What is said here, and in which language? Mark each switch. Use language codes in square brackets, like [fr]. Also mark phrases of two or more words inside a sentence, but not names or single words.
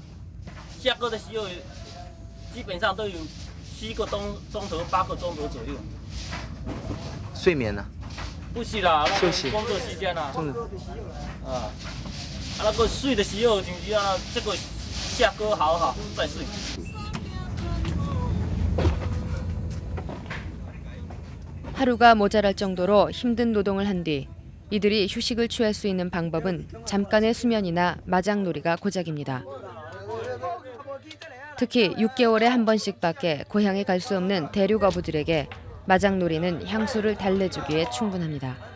[zh] 下课的时候基本上都有7个钟头、8个钟头左右。睡眠呢、啊？不是啦，休息。工作时间啦。啊，那个睡的时候就是要这个。下课好再睡。 [ko] 하루가 모자랄 정도로 힘든 노동을 한 뒤 이들이 휴식을 취할 수 있는 방법은 잠깐의 수면이나 마장놀이가 고작입니다. 특히 6개월에 한 번씩밖에 고향에 갈 수 없는 대륙 어부들에게 마장놀이는 향수를 달래주기에 충분합니다.